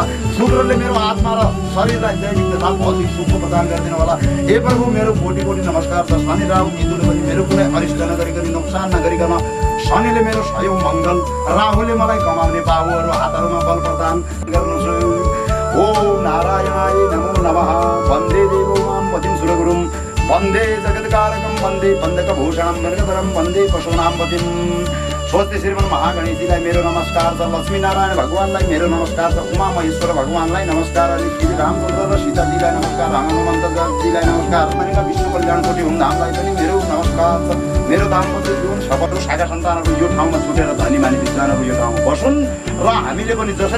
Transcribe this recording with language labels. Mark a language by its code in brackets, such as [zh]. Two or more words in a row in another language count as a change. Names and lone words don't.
[ne] शुक्रले मेरो आत्मा र शरीरलाई दैनिक तथा भौतिक सुख प्रदान गरिदिनु होला। हे प्रभु मेरो कोटि कोटि नमस्कार छ। शनि राहु केतुले पनि मेरो कुनै अरिष्ट नगरिकन नोक्सान नगरिकन शनिले मेरो सहयोग मङ्गल राहुले मलाई कमाउने बाहुहरू हातहरूमा बल प्रदान गर्नुहोस्। [sa] ओम नारायणाय नमो नमः। वन्दे देवो मां पतिं सुरगुरुं वन्दे जगत्कारकं वन्दे बन्धकभूषणं वर्गधरं वन्दे पशूनां पतिं। स्वस्ति श्रीमन् [ne] महागणेशजीलाई मेरो नमस्कार छ। लक्ष्मीनारायण भगवानलाई मेरो नमस्कार छ। उमा महेश्वर भगवानलाई नमस्कार। अनि श्री रामचन्द्र र सीताजीलाई नमस्कार। हनुमन्तजीलाई नमस्कार। अनि विष्णु कल्याण कोटि हुमधामलाई पनि मेरो नमस्कार छ। मेरो दाम्पत्य जीवन सफल शाखा सन्तानहरू यो ठाउँमा छुटेर धनी मानी विद्वानहरू यो ठाउँमा बसुन् र हामीले पनि जसरी